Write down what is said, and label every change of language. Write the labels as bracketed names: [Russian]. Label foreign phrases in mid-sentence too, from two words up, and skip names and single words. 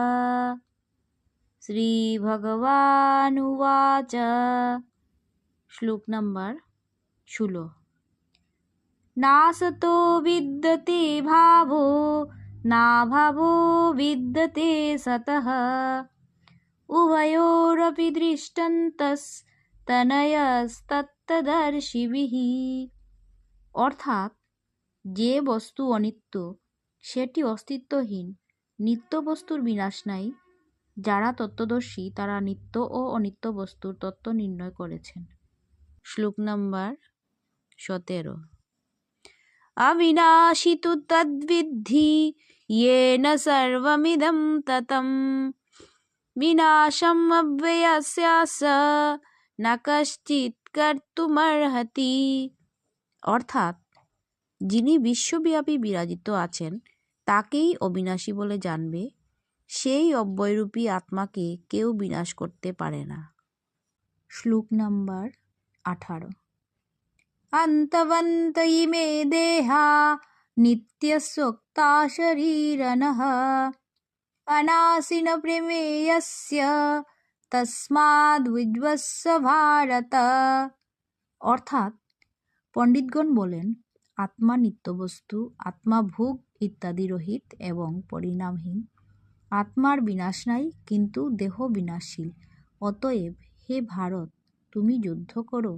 [Sanskrit] श्रीभगवानुवाच। [Bangla] শ্লোক নম্বর 16। [Sanskrit] नासतो विद्यते भावो नाभावो विद्यते सतः उभयोरपि দৃষ্টান্তস্তনয়স্তত্ত্বদর্শিभिः। [Bangla] অর্থাৎ যে বস্তু অনিত্য সেটি অস্তিত্বহীন, নিত্য বস্তুর বিনাশ নাই। যারা তত্ত্বদর্শী তারা নিত্য ও অনিত্য বস্তুর তত্ত্ব নির্ণয় করেছেন। শ্লোক নম্বর 17। [Sanskrit] अविनाशी तु तद्विद्धि येन सर्वमिदं ततं विनाशम् अव्ययस्यास्य न कश्चित् कर्तुमर्हति। [Bangla] অর্থাৎ যিনি বিশ্বব্যাপী বিরাজিত আছেন তাকেই অবিনাশী বলে জানবে। সেই অব্যয়রূপী আত্মাকে কেউ বিনাশ করতে পারে না। শ্লোক নম্বর 18। [Sanskrit] अन्तवन्त इमे देहा नित्यस्योक्ता शरीरनः अनाशिन प्रमेयस्य तस्माद्विद्वस्स भारत। [Bangla] অর্থাৎ পণ্ডিতগণ বলেন, আত্মা নিত্যবস্তু, আত্মা ভোগ ইত্যাদি রহিত এবং পরিণামহীন। আত্মার বিনাশ নাই, কিন্তু দেহ বিনাশশীল। অতএব হে ভারত, তুমি যুদ্ধ করো।